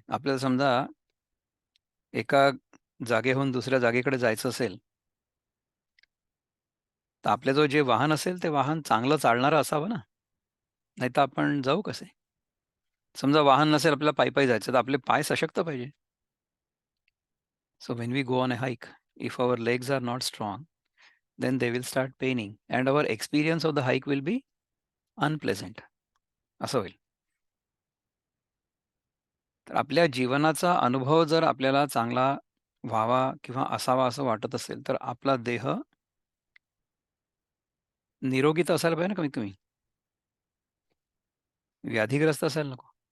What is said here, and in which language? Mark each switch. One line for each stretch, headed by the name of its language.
Marathi: आपल्याला समजा एका जागेहून दुसऱ्या जागेकडे जायचं असेल, तर आपल्याजवळ जे वाहन असेल ते वाहन चांगलं चालणारं असावं ना. नाहीतर आपण जाऊ कसे? समजा वाहन नसेल, आपल्याला पायी जायचं, तर आपले पाय सशक्त पाहिजे.
English: So when we go on a hike, if our legs are not strong, then they will start paining and our experience of the hike will be unpleasant.
Marathi: असं होईल. तर आपल्या जीवनाचा अनुभव जर आपल्याला चांगला व्हावा किंवा असावा असं वाटत असेल, तर आपला देह निरोगी तर असायला पाहिजे ना कमीत कमी. व्याधीग्रस्त असायला नको.